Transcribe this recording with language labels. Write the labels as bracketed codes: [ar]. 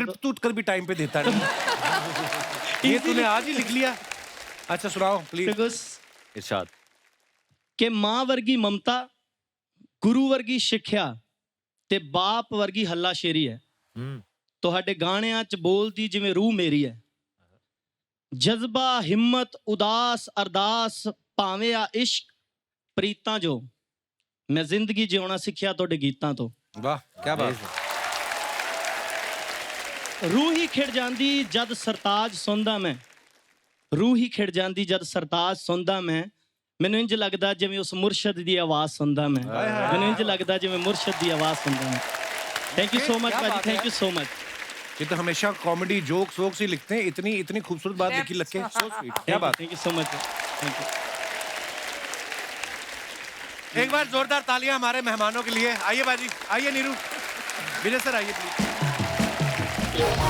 [hi] Script तू कर भी टाइम पे देता नहीं। ये तूने आज ही लिख लिया? अच्छा सुनाओ प्लीज। इरशाद। [pa] कि मां वर्गी ममता, गुरु वर्गी सिੱਖਿਆ ਤੇ ਬਾਪ ਵਰਗੀ ਹੱਲਾ ਸ਼ੇਰੀ ਹੈ। ਤੁਹਾਡੇ ਗਾਣਿਆਂ 'ਚ ਬੋਲਦੀ ਜਿਵੇਂ ਰੂਹ ਮੇਰੀ ਹੈ। ਜਜ਼ਬਾ, ਹਿੰਮਤ, ਉਦਾਸ, ਅਰਦਾਸ, ਭਾਵੇਂ ਆ ਇਸ਼ਕ, ਪ੍ਰੀਤਾਂ ਜੋ ਮੈਂ ਜ਼ਿੰਦਗੀ ਜਿਉਣਾ ਸਿੱਖਿਆ ਤੁਹਾਡੇ ਗੀਤਾਂ ਤੋਂ। ਵਾਹ ਕੀ ਬਾਤ। रूह ही खिड़ जांदी जद सरताज सुनदा मैं, रूह ही खिड़ जांदी जद सरताज सुनदा मैं। ਮੈਨੂੰ ਇੰਜ ਲੱਗਦਾ ਜਿਵੇਂ ਉਸ ਮੁਰਸ਼ਦ ਦੀ ਆਵਾਜ਼ ਸੁਣਦਾ ਮੈਂ। ਮੈਨੂੰ ਇੰਜ ਲੱਗਦਾ ਜਿਵੇਂ ਮੁਰਸ਼ਦ ਦੀ ਆਵਾਜ਼ ਸੁਣਦਾ ਮੈਂ। [en] Thank you so much भाजी, thank you so much. [hi] ये तो हमेशा कॉमेडी जोक्स वोक्स ही लिखते हैं, इतनी इतनी खूबसूरत बात लिखी लग के। [en] so sweet, [hi] क्या बात। [en] Thank you so much, thank you. [hi] एक बार जोरदार तालियां हमारे मेहमानों के लिए। आइए बाजी, आइए नीरू, विजय सर आइए प्लीज।